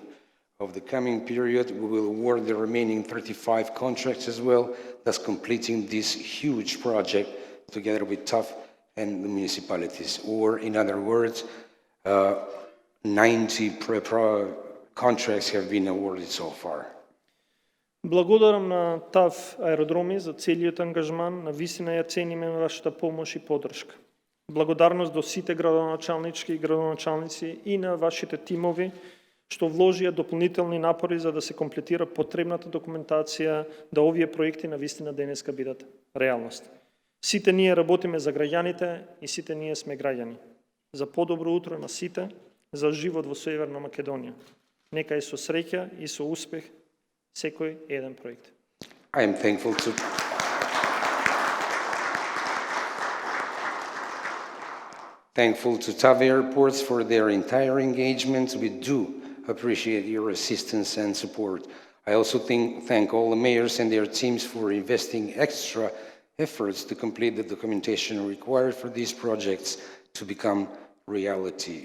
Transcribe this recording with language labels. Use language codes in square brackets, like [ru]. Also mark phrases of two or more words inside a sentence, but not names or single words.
[en] Of the coming period, we will award the remaining 35 contracts as well, thus completing this huge project together with TAF and the municipalities. Or, in other words, 90 contracts have been awarded so far. [mk] Благодарам на ТАВ аеродроми за целиот ангажман, на вистина ја цениме вашата помош и поддршка. Благодарност до сите градоначалнички и градоначалници и на вашите тимови, што вложија дополнителни напори за да се комплетира потребната документација, да овие проекти на вистина денеска бидат реалност. Сите ние работиме за граѓаните и сите ние сме граѓани. За подобро утро на сите, за живот во Северна Македонија. Нека е со среќа и со успех секој еден проект. [en] I am thankful to TAV Airports for their entire engagement. We do appreciate your assistance and support. I also thank all the mayors and their teams for investing extra efforts to complete the documentation required for these projects to become reality.